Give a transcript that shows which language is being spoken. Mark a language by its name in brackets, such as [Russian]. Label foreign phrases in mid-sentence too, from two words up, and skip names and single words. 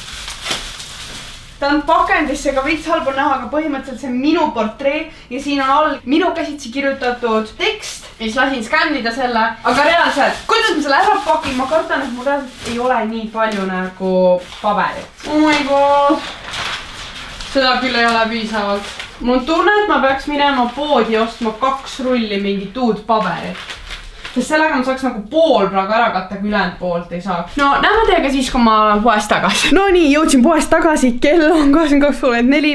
[Estonian] Ta on pakendisse ka veits halb on näha, aga põhimõtteliselt see on minu portree ja siin on all minu käsitsi kirjutatud tekst, mis lasin skännida selle, aga reaalselt, kuidas ma selle ära pakin, ma kardan, et mul reaalselt ei ole nii palju nagu paberit. [English] Oh my god, [Estonian] seda küll ei ole piisavalt. Mul on tunne, et ma peaks minema poodi ostma 2 rulli mingit uut paberit. Sest sellega ma saaks nagu pool praegu ära katta, kui ülejäänud poolt ei saaks. No näeme teiega siis, kui ma olen poest tagasi. No nii, jõudsin poest tagasi, kell on 22.4.